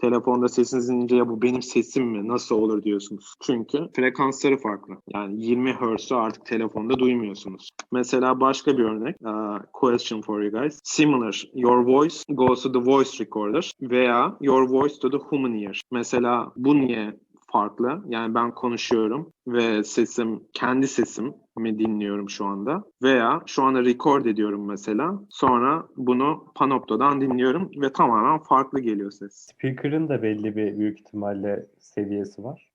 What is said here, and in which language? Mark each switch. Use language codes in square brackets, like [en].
[tr] Telefonda sesinizi dinleyince ya bu benim sesim mi? Nasıl olur diyorsunuz. Çünkü frekansları farklı. Yani 20 Hz'ü artık telefonda duymuyorsunuz. Mesela başka bir örnek. [en] Question for you guys. Similar. Your voice goes to the voice recorder veya your voice to the human ear. [tr] Mesela bu niye farklı? Yani ben konuşuyorum ve kendi sesimi dinliyorum şu anda. Veya şu anda record ediyorum mesela. Sonra bunu Panopto'dan dinliyorum ve tamamen farklı geliyor ses. Speaker'ın da belli bir büyük ihtimalle seviyesi var.